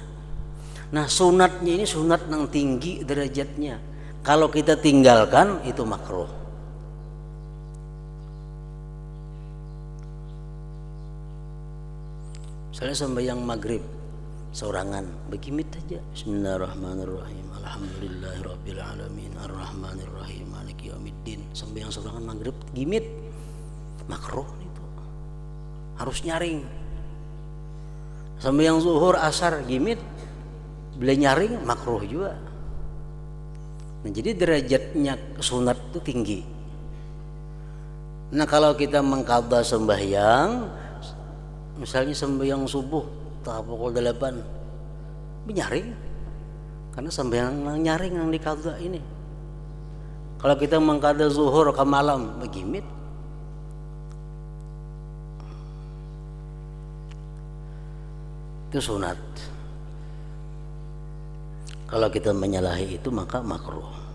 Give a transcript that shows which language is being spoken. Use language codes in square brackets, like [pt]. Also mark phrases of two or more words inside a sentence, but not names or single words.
[bjn] Nah, sunatnya ini sunat yang tinggi derajatnya. Kalau kita tinggalkan itu makruh. Misalnya sembahyang maghrib sorangan begimit aja, [ar] بسم الله الرحمن الرحيم، الحمد لله رب العالمين، الرحمن الرحيم، مالك يوم الدين. [bjn] Sembahyang sorangan maghrib gimit makruh itu, harus nyaring. Sembahyang zuhur asar gimit boleh nyaring makruh juga. Nah, jadi derajatnya sunat itu tinggi. Nah, kalau kita mengqadha sembahyang, misalnya sembahyang subuh tahap pukul 8 nyaring, karena sembahyang nyaring yang diqadha ini. Kalau kita mengqadha zuhur ke malam begimit, itu sunat. Kalau kita menyalahi itu maka makruh.